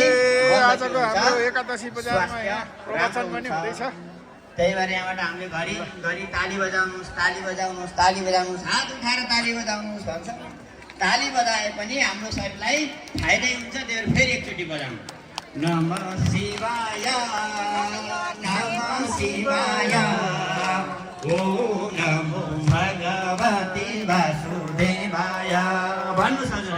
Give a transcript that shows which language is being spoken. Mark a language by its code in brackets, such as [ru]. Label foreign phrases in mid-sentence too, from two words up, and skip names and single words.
[ne] आजको हाम्रो एकादशी बजारमा यहाँ प्रवचन पनि हुँदैछ। त्यही भएर यहाँबाट हामीले घरि ताली बजाउनुहोस्, ताली बजाउनुहोस्, ताली बजाउनुहोस्, हात उठाएर ताली बजाउनुहोस् भन्छ। ताली बजाए पनि हाम्रो शरीरलाई फाइदै हुन्छ। त्यही भएर फेरि एकचोटि बजाउनु। [sa] नमः शिवाय नमः शिवाय ओम नमो भगवते वासुदेवाय [ne] भन्नुहोस् हजुर।